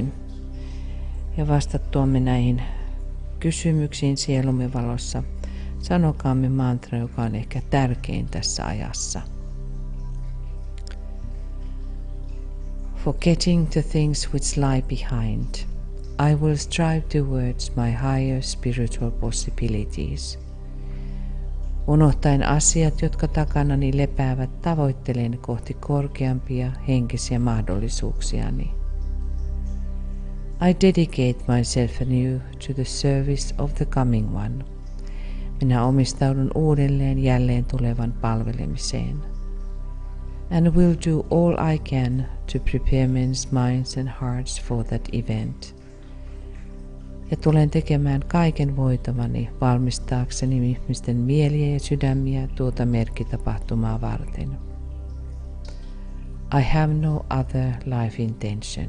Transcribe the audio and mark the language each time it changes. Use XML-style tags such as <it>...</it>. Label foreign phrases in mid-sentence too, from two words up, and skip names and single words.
<fi>Ja vastattuamme näihin kysymyksiin sielumme valossa, sanokaamme mantra, joka on ehkä tärkein tässä ajassa.</fi> <en>Forgetting the things which lie behind, I will strive towards my higher spiritual possibilities.</en> <fi>Unohtaen asiat, jotka takanani lepäävät, tavoittelen kohti korkeampia henkisiä mahdollisuuksiani.</fi> <en>I dedicate myself anew to the service of the coming one.</en> <fi>Minä omistaudun uudelleen jälleen tulevan palvelemiseen.</fi> <en>And will do all I can to prepare men's minds and hearts for that event.</en> <fi>Ja tulen tekemään kaiken voitavani valmistaakseni ihmisten mieliä ja sydämiä tuota merkkitapahtumaa varten.</fi> <en>I have no other life intention.</en>